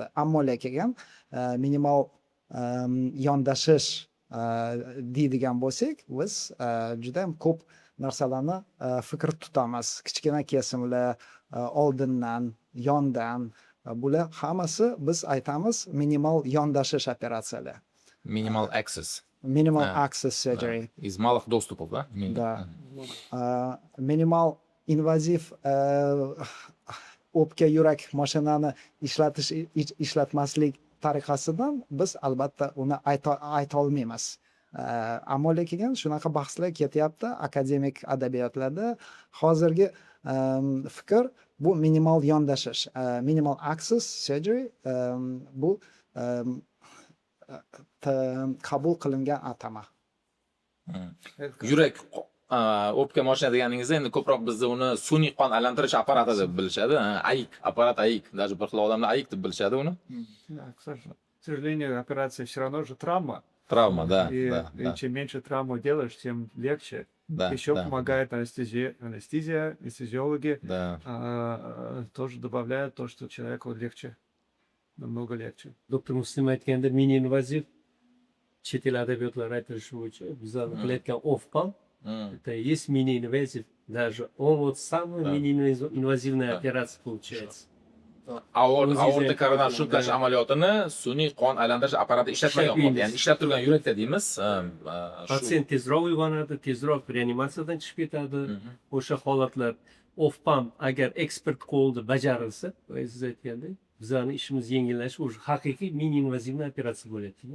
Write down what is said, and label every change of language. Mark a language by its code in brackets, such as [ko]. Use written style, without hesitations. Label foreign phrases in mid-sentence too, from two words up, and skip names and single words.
[uz] Ammo lekin minimal yondashish deydigan bo'lsak, biz juda ham ko'p narsalarni fikr tutamiz. Kichkina kesimlar oldindan, yondan, bular hammasi biz aytamiz minimal yondashish operatsiyalar. [en] Minimal access. Minimal access surgery. [ru] Да. Из малых доступов, да? Да. [uz] Minimal invaziv o'pka yurak mashinani ishlatmaslik tariqasidan biz albatta uni ayta olmaymiz. Ammo lekin shunaqa bahslar ketyapti akademik adabiyotlarda. Hozirgi fikr bu minimal yondashish, [en] minimal access surgery, [uz] bu qabul qilingan atama. Yurak o'pka mashina deganingizda endi ko'proq bizda uni sun'iy qon aylantirish apparati deb bilishadi. AIK, apparat AIK. Даже bir xil odamlar AIK deb bilishadi uni. [ru] К сожалению, операция все равно же травма. Travma, да, И да. чем меньше травму делаешь, тем легче. Да, Еще да, помогает анестезиологи, да. тоже добавляют то, что человеку легче, намного легче. [uz] Doktor Muslim aytganda mini invaziv chet el adabiyotlari aytilishi bo'yicha bizlarni qilayotgan ofpam [ru] это и есть [uz] mini инвазив. [ru] Даже он вот самый mini инвазивная операция получается. [uz] Aorta koronar shuntash amaliyotini sun'iy qon aylantirish apparati ishlatmagan holda, ya'ni ishlab turgan yurakda deymiz. Pasient tezroq uyg'onadi, tezroq reanimatsiyadan chiqib ketadi. O'sha holatlar ofpam agar ekspert qo'lda bajarilsa, siz aytgandek, bizlarning ishimiz yengillashishi o'sha haqiqiy mini invazivniy operatsiya bo'lyapti.